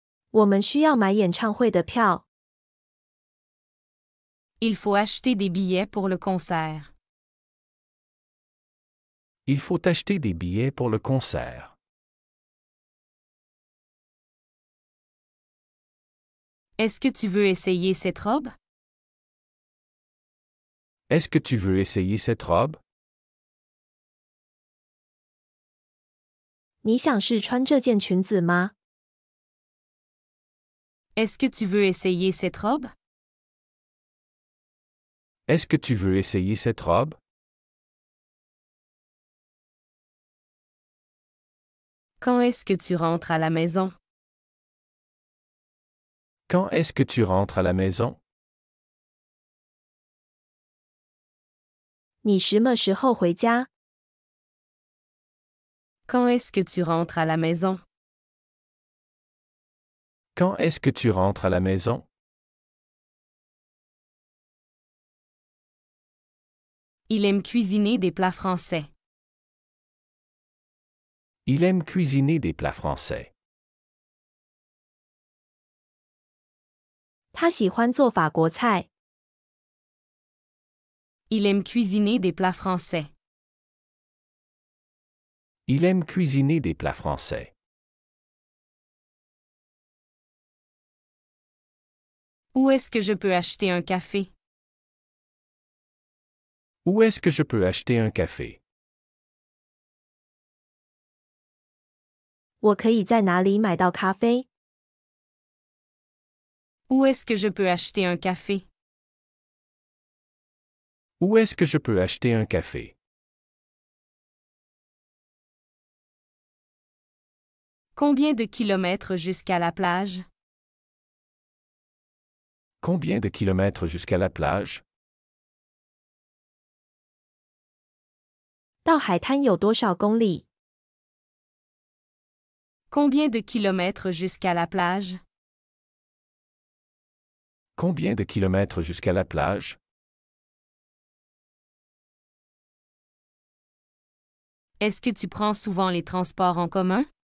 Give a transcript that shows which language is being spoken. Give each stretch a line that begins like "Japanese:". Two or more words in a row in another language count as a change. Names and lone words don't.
Chinese: 我们需要买演唱会的票。
French: Il faut acheter des billets pour le concert. Il faut acheter des billets pour le concert. Est-ce que tu veux essayer cette robe? Est-ce que tu veux essayer cette robe?
Chinese: 你想试穿这件裙子吗？
French: Est-ce que tu veux essayer cette robe? Est-ce que tu veux essayer cette robe? Quand est-ce que tu rentres à la maison? Quand est-ce que tu rentres à la maison?
Chinese: 你什么时候回家？
French: Quand est-ce que tu rentres à la maison? Quand est-ce que tu rentres à la maison? Il aime cuisiner des plats français. Il aime cuisiner des plats français.
Chinese: 他喜欢做法国菜。
French: Il aime cuisiner des plats français. Il aime cuisiner des plats français. Où est-ce que je peux acheter un café? Où est-ce que je peux acheter un café?
Chinese: 我可以在哪里买到咖啡？
French: Où est-ce que je peux acheter un café? Où est-ce que je peux acheter un café? Combien de kilomètres jusqu'à la plage? Combien de kilomètres jusqu'à la plage?
Chinese: 到海滩有多少公里？
French: Combien de kilomètres jusqu'à la plage? Combien de kilomètres jusqu'à la plage? Est-ce que tu prends souvent les transports en commun?